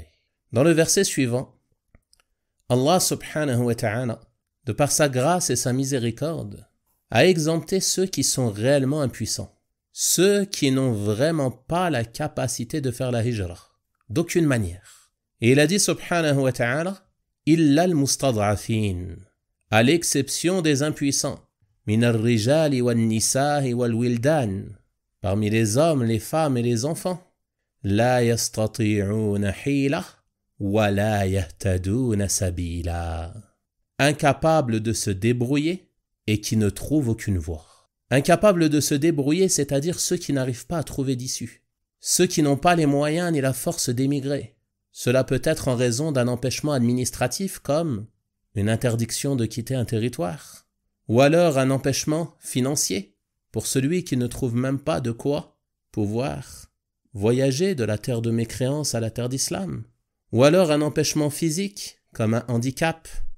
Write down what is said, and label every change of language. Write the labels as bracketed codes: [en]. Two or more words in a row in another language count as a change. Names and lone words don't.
[fr] Dans le verset suivant, Allah [ar] سبحانه وتعالى, [fr] de par sa grâce et sa miséricorde, a exempté ceux qui sont réellement impuissants, ceux qui n'ont vraiment pas la capacité de faire la hijra, d'aucune manière. Et il a dit [ar] سبحانه وتعالى, « إلا المستضعفين [fr] » à l'exception des impuissants, « [ar] من الرجال والنساء والولدان [fr] » parmi les hommes, les femmes et les enfants, « [ar] لا يستطيعون حيلة ولا يهتدون سبيلا [fr] » incapables de se débrouiller et qui ne trouvent aucune voie. Incapables de se débrouiller, c'est-à-dire ceux qui n'arrivent pas à trouver d'issue. Ceux qui n'ont pas les moyens ni la force d'émigrer. Cela peut être en raison d'un empêchement administratif comme une interdiction de quitter un territoire, ou alors un empêchement financier pour celui qui ne trouve même pas de quoi pouvoir voyager de la terre de mécréance à la terre d'islam, ou alors un empêchement physique comme un handicap,